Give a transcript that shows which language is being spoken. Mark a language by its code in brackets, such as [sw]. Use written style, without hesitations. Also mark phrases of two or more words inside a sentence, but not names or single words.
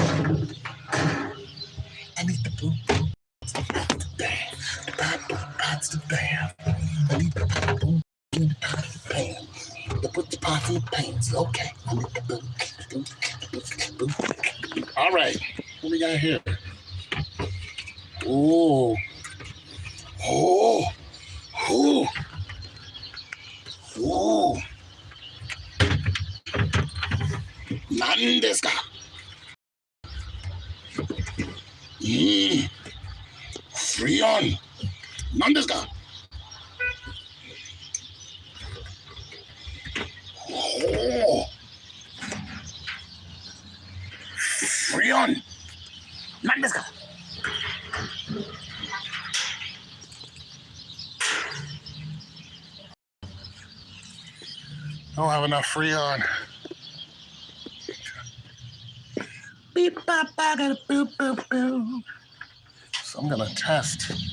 [en] I need the boom boom. Pots to bam. I need the boom boom in the pot of the pan. To put the pots in the pans. Okay. I need the boom boom boom. All right. What we got here? Oh. Oh. Oh. [ja] Oh. 何ですか? [en] Freon. [ja] 何ですか? Oh. [en] Freon. [ja] 何ですか? [en] I don't have enough Freon. Beep, bop, I got a boop, boop, boop. So I'm gonna test.